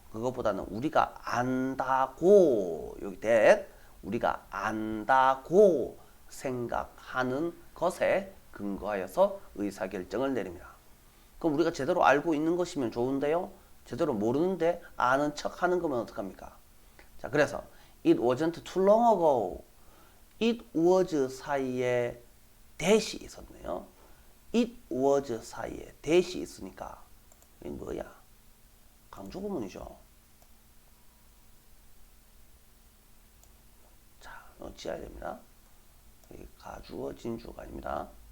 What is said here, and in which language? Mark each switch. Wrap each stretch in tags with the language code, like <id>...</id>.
<ko>그것보다는 우리가 안다고 여기 that 우리가 안다고 생각하는 것에 근거하여서 의사결정을 내립니다. 그럼 우리가 제대로 알고 있는 것이면 좋은데요. 제대로 모르는데 아는 척 하는 거면 어떡합니까?</ko> <en>자, 그래서 it wasn't too long ago. it was</en> <ko>사이에 대시 있었네요.</ko> <en>it was</en> <ko>사이에 대시 있으니까 이게 뭐야? 강조 구문이죠. 자, 지어야 됩니다. 가주어 진주가 아닙니다.</ko>